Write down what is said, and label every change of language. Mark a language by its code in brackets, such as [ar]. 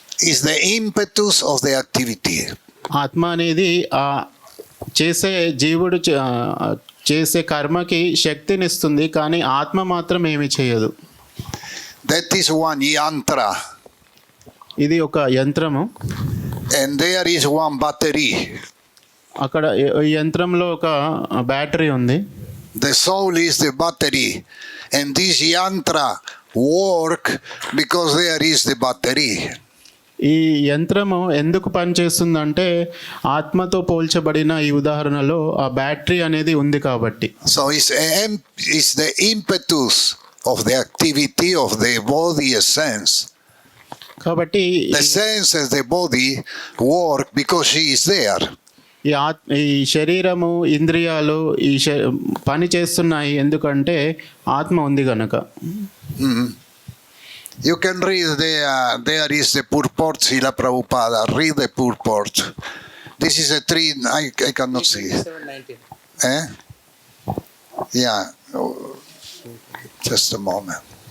[en] is the impetus of the activity. [te] ఆత్మ అనేది చేసే జీవుడు చేసే కర్మకి శక్తినిస్తుంది, కానీ ఆత్మ మాత్రం ఏమి చేయదు. [en] That is one yantra. [te] ఇది ఒక యంత్రము. [en] And there is one battery. [te] అక్కడ ఈ యంత్రంలో ఒక బ్యాటరీ ఉంది. [en] The soul is the battery, and this yantra work because there is the battery. [te] ఈ యంత్రము ఎందుకు పనిచేస్తుందంటే ఆత్మతో పోల్చబడిన ఈ ఉదాహరణలో ఆ బ్యాటరీ అనేది ఉంది కాబట్టి. [en] So it's the impetus of the activity of the body essence. [te] కాబట్టి [en] The sense as the body work because she is there. [te] ఈ శరీరము ఇంద్రియాలు పని చేస్తున్నాయి ఎందుకంటే ఆత్మ ఉంది గనక. [en] You can read there is the purport, Srila Prabhupada. Read the purport. This is a tree, I cannot see. Yeah. Just a moment.